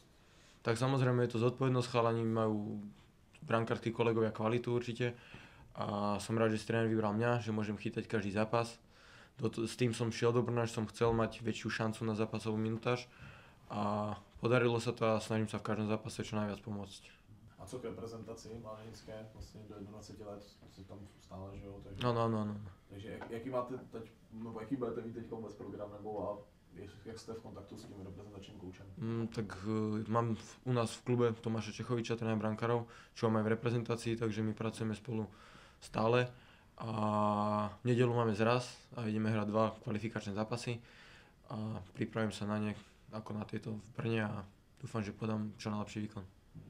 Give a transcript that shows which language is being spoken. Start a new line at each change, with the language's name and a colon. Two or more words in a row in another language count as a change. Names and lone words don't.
Slovak: Tak samozrejme je to zodpovednosť, chalani majú brankárski kolegovia kvalitu určite a som rád, že si tréner vybral mňa, že môžem chytať každý zápas. S tým som šiel do Brna, že som chcel mať väčšiu šancu na zápasovú minutáž a podarilo sa to a snažím sa v každom zápase čo najviac pomôcť.
Czech: A co k reprezentaci mládežnické, vlastně do 21 let si tam stále, že jo? Takže, No. takže jaký máte teď, nebo jaký budete mít teď vůbec program, nebo a jak jste v kontaktu s tím reprezentačním koučem?
Slovak: Tak mám u nás v klube Tomáša Čechoviča, trénera brankárov, čo mám aj v reprezentácii, takže my pracujeme spolu stále. A v nedeľu máme zraz a ideme hrať 2 kvalifikačné zápasy a pripravím sa na ne ako na tieto v Brne a dúfam, že podám čo najlepší výkon.